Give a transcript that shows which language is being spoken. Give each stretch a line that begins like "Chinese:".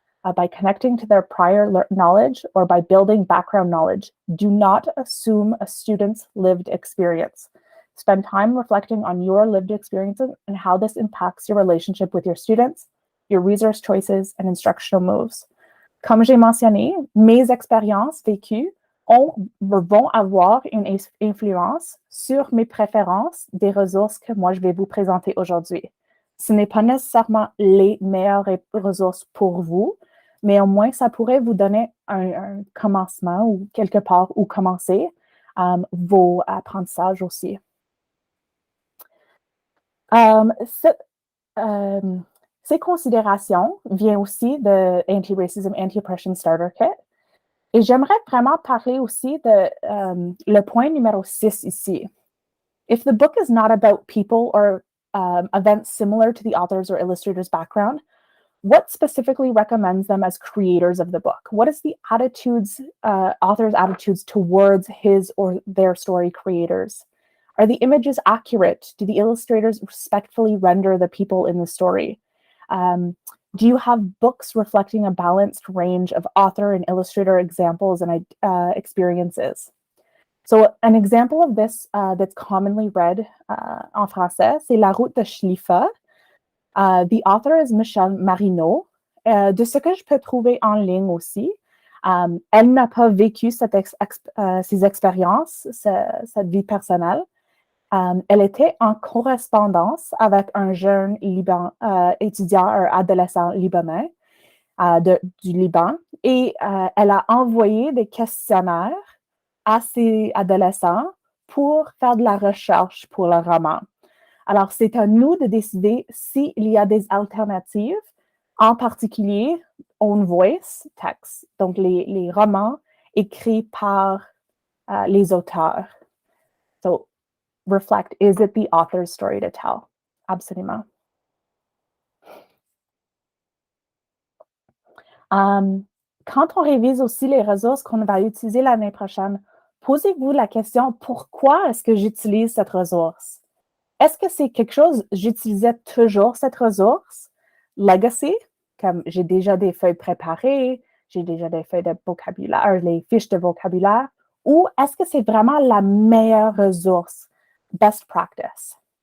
English: By connecting to their prior knowledge or by building background knowledge. Do not assume a student's lived experience. Spend time reflecting on your lived experiences and how this impacts your relationship with your students, your resource choices, and instructional moves.
French: Comme j'ai mentionné, mes expériences vécues vont avoir une influence sur mes préférences des ressources que moi je vais vous présenter aujourd'hui. Ce n'est pas nécessairement les meilleures ressources pour vous, mais au moins, ça pourrait vous donner un commencement ou quelque part où commencer vos apprentissages aussi. Ces considérations viennent aussi de Anti-Racism, Anti-Oppression Starter Kit. Et j'aimerais vraiment parler aussi de le point numéro 6 ici.
English: If the book is not about people or events similar to the author's or illustrator's background, what specifically recommends them as creators of the book? What is the author's attitudes towards his or their story creators? Are the images accurate? Do the illustrators respectfully render the people in the story? Do you have books reflecting a balanced range of author and illustrator examples and experiences? So an example of this that's commonly read
French: en français, c'est
English: La route de Schlieffen. The author is Michelle Marino.
French: De ce que je peux trouver en ligne aussi, elle n'a pas vécu ces expériences, cette vie personnelle. Elle était en correspondance avec un jeune étudiant, un adolescent libanais du Liban, et elle a envoyé des questionnaires à ces adolescents pour faire de la recherche pour le roman. Alors, c'est à nous de décider s'il y a des alternatives, en particulier
English: own voice text,
French: donc les romans écrits par les auteurs.
English: So, reflect, is it the author's story to tell? Absolument.
French: Quand on révise aussi les ressources qu'on va utiliser l'année prochaine, posez-vous la question, pourquoi est-ce que j'utilise cette ressource? Est-ce que c'est quelque chose, j'utilisais toujours cette ressource? Legacy, comme j'ai déjà des feuilles préparées, j'ai déjà des feuilles de vocabulaire, les fiches de vocabulaire, ou est-ce que c'est vraiment la meilleure ressource,
English: best practice?